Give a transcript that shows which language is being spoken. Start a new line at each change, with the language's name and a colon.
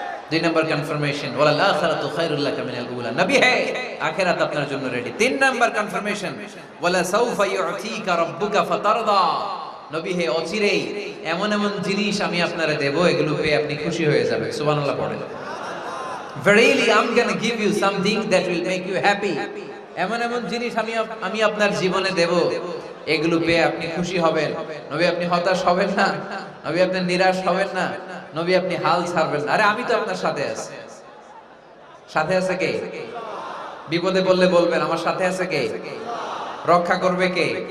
Bangla: 2 নম্বর confirmation,
Arabic: ওয়ালাল আখিরাতু খায়রুল লাকা মিনাল উলা।
Bangla: নবী হে, আখিরাত আপনার জন্য রেডি। 3 নম্বর কনফার্মেশন,
Arabic: ওয়ালা সাউফা ইউতিকা রাব্বুকা ফাতারদা।
Bangla: নবী হে, অচিরেই এমন এমন জিনিস আমি আপনারে দেব, এগুলো পেয়ে আপনি খুশি হয়ে যাবেন। সুবহানাল্লাহ পড়েন।
English: Verily I'm going to give you something that will make you happy.
Bangla: এমন এমন জিনিস আমি আপনার জীবনে দেব, এগুলো পেয়ে আপনি খুশি হবেন। নবী আপনি হতাশ হবেন না, নবী আপনি নিরাশ হবেন না, নবী আপনি হাল ছাড়বেন না। আরে আমি তো আপনার সাথে আছি। সাথে আছে কে? বিপদে বললে বলবেন আমার সাথে আছে কে? রক্ষা করবে কে?